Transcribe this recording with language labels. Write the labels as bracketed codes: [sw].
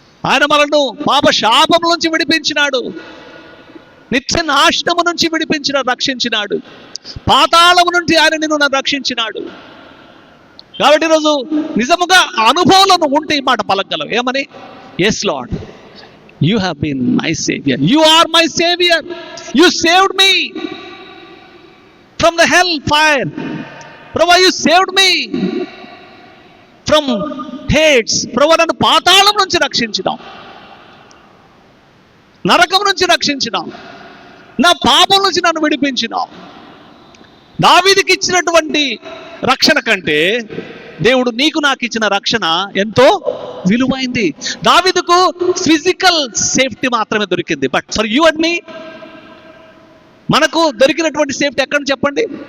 [te] ఆయన మనల్ని పాప శాపం నుంచి విడిపించినాడు, నిత్య నాశనము నుంచి రక్షించినాడు, పాతాళము నుండి ఆయన నిన్ను రక్షించినాడు. కాబట్టి ఈరోజు నిజముగా అనుభవంలో ఉంటే ఈ మాట పలకగలవు. ఏమని? [en] yes Lord, you have been my savior, you are my savior, you saved me from the hell fire, Prabhu, you saved me from hates, Prabhu, [te] నన్ను పాతాళం నుంచి రక్షించినావు, నరకం నుంచి రక్షించినావు, నా పాపం నుంచి నన్ను విడిపించినావు. దావీదుకి ఇచ్చినటువంటి రక్షణ కంటే దేవుడు నీకు నాకు ఇచ్చిన రక్షణ ఎంతో విలువైంది. దావీదుకు ఫిజికల్ సేఫ్టీ మాత్రమే దొరికింది, [en] but for you and me [te] మనకు దొరికినటువంటి సేఫ్టీ ఎక్కడ చెప్పండి?